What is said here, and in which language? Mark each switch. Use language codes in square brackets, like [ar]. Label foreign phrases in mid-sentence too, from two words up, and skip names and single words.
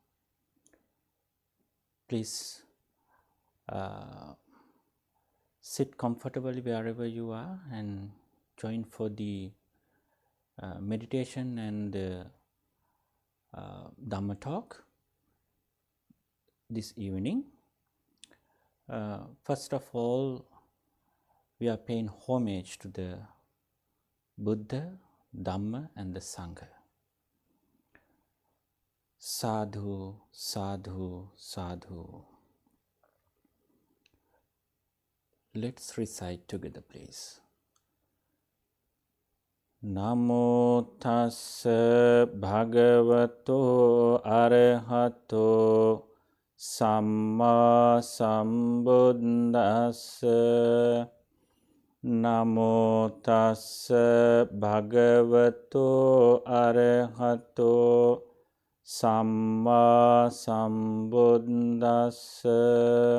[en] Please sit comfortably wherever you are and join for the meditation and Dhamma talk this evening. First of all, we are paying homage to the Buddha, Dhamma and the Sangha. [pi] Sadhu, sadhu, sadhu. [en] Let's recite together, please. [pi] Namo tassa bhagavato arahato samma sambuddhassa. Namo tassa bhagavato arahato samma sambuddhassa.